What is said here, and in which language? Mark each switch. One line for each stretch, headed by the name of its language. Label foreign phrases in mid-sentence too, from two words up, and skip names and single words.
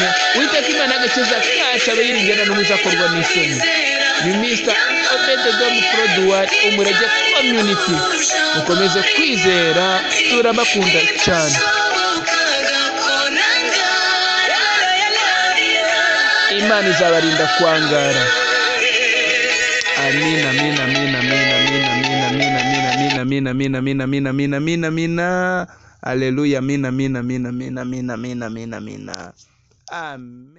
Kinyarwanda: Uwiteka Imana agakiza kacu abayiringana n'umuzakorwa n'isoni. Ni Mr. Obededom Product Umurage Community. Mukomeze kwizera, turabakunda cyane. Imana izabarinda kwangara. Amin, amin, amin, amin, amin, amin, amin, amin, amin, amin, amin, amin, amin, amin, amin, Haleluya, amin, amin, amin, amin, amin, amin, amin, amin. Amen.